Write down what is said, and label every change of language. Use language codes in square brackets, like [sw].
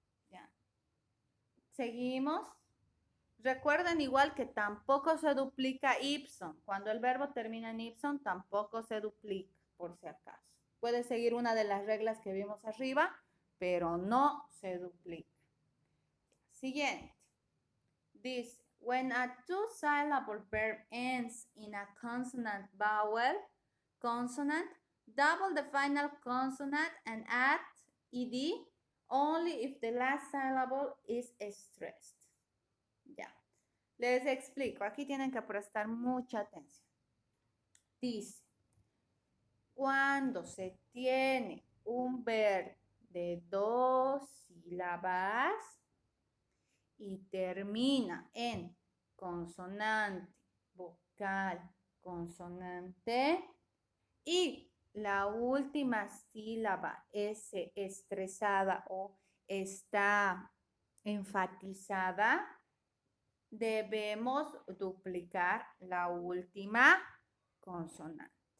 [es] Ya. Seguimos. Recuerden igual que tampoco se duplica ipson. Cuando el verbo termina en ipson, tampoco se duplica, por si acaso. Puede seguir una de las reglas que vimos arriba, pero no se duplica. Siguiente. [en] Dice, when a two-syllable verb ends in a consonant vowel, consonant, double the final consonant and add ed only if the last syllable is stressed. [es] Ya. Les explico. Aquí tienen que prestar mucha atención. Dice, cuando se tiene un verbo de 2 sílabas y termina en consonante, vocal, consonante y la última sílaba es estresada o está enfatizada, debemos duplicar la última consonante.